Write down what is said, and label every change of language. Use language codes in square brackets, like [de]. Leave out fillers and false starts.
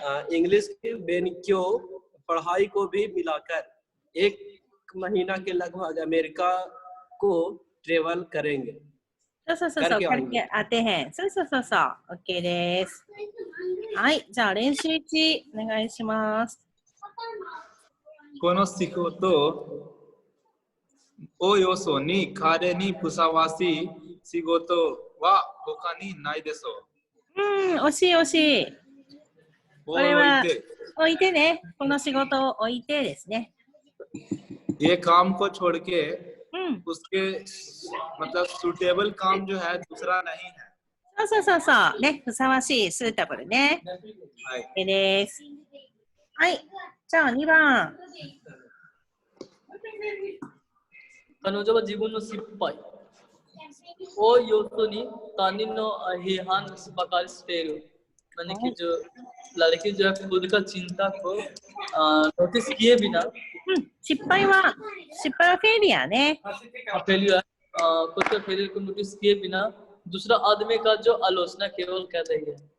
[hi] English के बेनिक्यो पढ़ाई को भी मिलाकर 1 महीना के लगभग अमेरिका को ट्रेवल करेंगे। करके आते हैं। [ja] OK です。はい、じゃあ練習1お願いします。この仕事およそに彼にふさわしい仕事は他にないでしょう。惜しい惜しい。これは置いてね。この仕事を置いてですね。 [hi] ये काम को छोड़ के उसके मतलब सूटेबल काम जो है दूसरा नहीं है。 [ja] ね、ふさわしい、スータブルね。はい。 OK です。はい。じゃあ2番。彼女は自分の失敗を要素に他人の批判ばかりしている。 [hi] मैंने कि जो लड़की जो है खुद का चिंता को नोटिस किए बिना [ja] 失敗はフェイリアね。 [hi] फेलियर खुद का फेलियर को नोटिस किए बिना दूसरा आदमी का जो आलोचना केवल कर रही है।